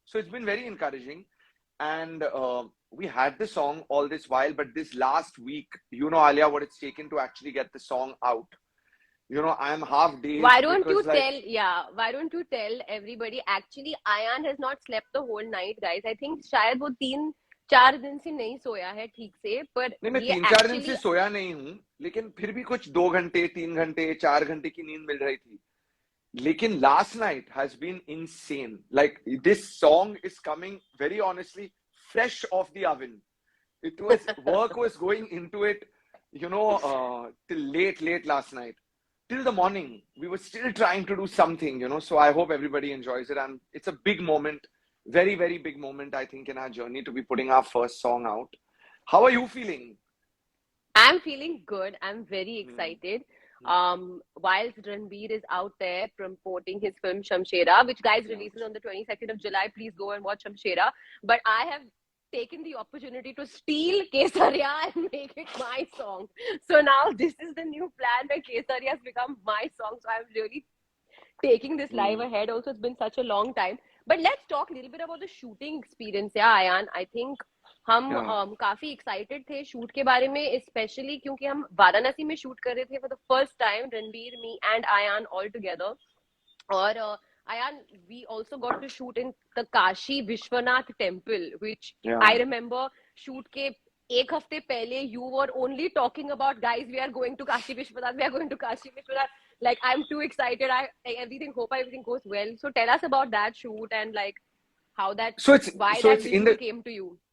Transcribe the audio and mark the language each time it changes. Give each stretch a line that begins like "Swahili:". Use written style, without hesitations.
English: So it's been very encouraging. And we had the song all this while, but this last week, Alia, what it's taken to actually get the song out. I'm half dazed Why don't because why don't you tell everybody? Actually, Ayan has not slept the whole night, guys. I think
Hindi: शायद वो 3-4 दिन से नहीं सोया है ठीक से,
English: but
Hindi: नहीं, मैं ये 3-4 दिन से
English: actually
Hindi: सोया नहीं हूं, लेकिन फिर भी कुछ 2 घंटे 3 घंटे 4 घंटे की नींद मिल रही थी. लेकिन
English: last night has been insane. Like, this song is coming very honestly fresh off the oven. Work was going into it, till late last night. Till the morning, we were still trying to do something, so I hope everybody enjoys it. And it's a big moment, very, very big moment, I think, in our journey to be putting our first song out. How are you feeling? I'm feeling good. I'm very excited. Whilst Ranbir is out there promoting his film Shamshera, which guys releases on the 22nd of July, please go and watch Shamshera. But I have taken the opportunity to steal Kesariya and make it my song. So now this is the new plan where Kesariya has become my song. So I'm really taking this live ahead. Also, it's been such a long time. But let's talk a little bit about the shooting experience. Yeah, Ayan, I think
Hindi: हम काफी excited थे shoot के बारे में, specially क्योंकि हम वाराणसी में shoot कर रहे थे
English: for the first time,
Hindi: Ranbir,
English: Me and Ayan all together.
Hindi: और
English: Ayan, we also got to shoot in the Kashi Vishwanath temple, which I remember shoot
Hindi: के एक हफ्ते पहले
English: you were only talking about, guys, we are going to Kashi Vishwanath, we are going to Kashi Vishwanath. Like, I'm too excited. Hope everything goes well. So tell us about that shoot and like how why that visual came to you.